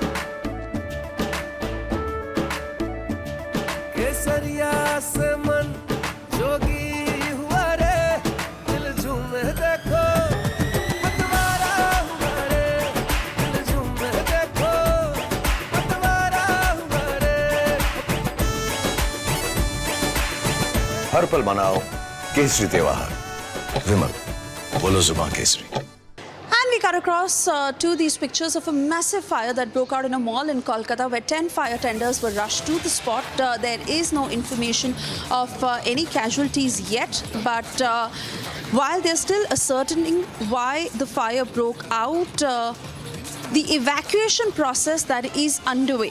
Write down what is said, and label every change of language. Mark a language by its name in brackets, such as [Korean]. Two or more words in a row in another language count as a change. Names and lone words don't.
[Hindi] केसरिया से मन जोगी हुआ रे, दिल झूमे देखो पतवारा हुआ रे, दिल झूमे देखो पतवारा हुआ रे। हर पल मनाओ केसरी त्योहार। विमल, बोलो जुबान केसरी। [English] And we cut across to these pictures of a massive fire that broke out in a mall in Kolkata where 10 fire tenders were rushed to the spot. There is no information of any casualties yet, but while they're still ascertaining why the fire broke out, the evacuation process that is underway.